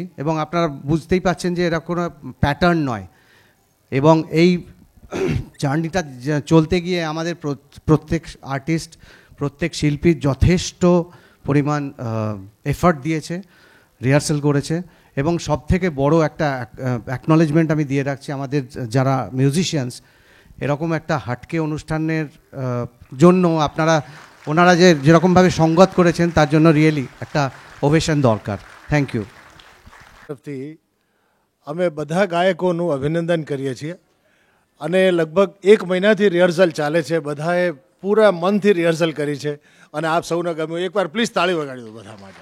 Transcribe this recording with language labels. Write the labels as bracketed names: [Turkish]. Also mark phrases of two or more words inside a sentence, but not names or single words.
[Bangla] এবং আপনারা বুঝতেই পাচ্ছেন যে এরা কোনো প্যাটার্ন নয়, এবং এই জার্নিটা চলতে গিয়ে আমাদের প্রত্যেক আর্টিস্ট, প্রত্যেক শিল্পী যথেষ্ট পরিমাণ এফর্ট দিয়েছে, রিহার্সাল করেছে। এবং সব থেকে বড় একটা অ্যাকনলেজমেন্ট আমি দিয়ে রাখছি আমাদের যারা মিউজিশিয়ানস, এরকম একটা হাটকে অনুষ্ঠানের জন্য ওনারা যেরকমভাবে সঙ্গত করেছেন তার জন্য রিয়েলি একটা ওভেশন দরকার. [English] thank you. [Gujarati] તરફથી અમે બધા ગાયકોનું અભિનંદન કરીએ છીએ અને લગભગ 1 મહિનાથી રિહર્સલ ચાલે છે. બધાએ પૂરા મનથી રિહર્સલ કરી છે અને આપ સૌને ગમ્યું. એકવાર પ્લીઝ તાળી વગાડી દો બધા માટે.